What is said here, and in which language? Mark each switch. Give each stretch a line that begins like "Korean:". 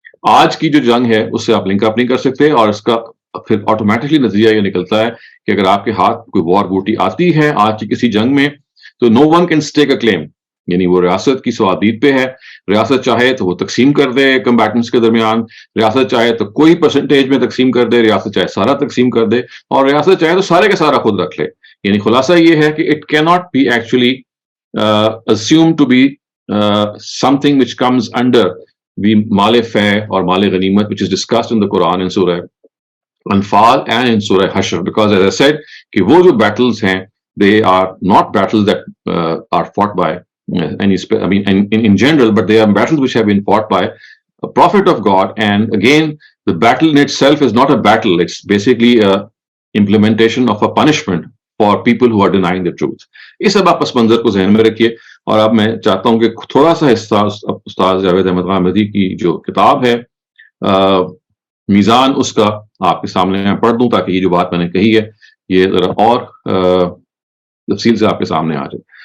Urdu: آج کی جو جنگ ہے اس سے آپ لنک اپ نہیں کر سکتے، اور اس کا پھر آٹومیٹکلی نتیجہ یہ نکلتا ہے کہ اگر آپ کے ہاتھ کوئی وار بوٹی آتی ہے آج کی کسی جنگ میں تو
English: no one can stake a claim,
Urdu: یعنی وہ ریاست کی سوادید پہ ہے. ریاست چاہے تو وہ تقسیم کر دے کمبیٹنٹس کے درمیان، ریاست چاہے تو کوئی پرسنٹیج میں تقسیم کر دے، ریاست چاہے سارا تقسیم کر دے، اور ریاست چاہے تو سارے کا سارا خود رکھ لے. یعنی خلاصہ یہ ہے کہ
English: it کی not be actually assumed to be something which comes under the
Urdu: مال فے اور مال غنیمت
English: which is discussed in the Quran in Surah Anfal and in Surah Hashr, because as I said
Urdu: کہ وہ جو
English: battles ہیں they are not battles that are fought by in general, but they are battles which have been fought by a prophet of God. And again, the battle in itself is not a battle, it's basically a implementation of a punishment for people who are denying the truth.
Urdu: اس سب آپ پس منظر کو ذہن میں رکھیے. اور اب میں چاہتا ہوں کہ تھوڑا سا حصہ استاد جاوید احمد غامدی کی جو کتاب ہے میزان، اس کا آپ کے سامنے میں پڑھ دوں تاکہ یہ جو بات میں نے کہی ہے یہ ذرا اور تفصیل سے آپ کے سامنے آ جائے.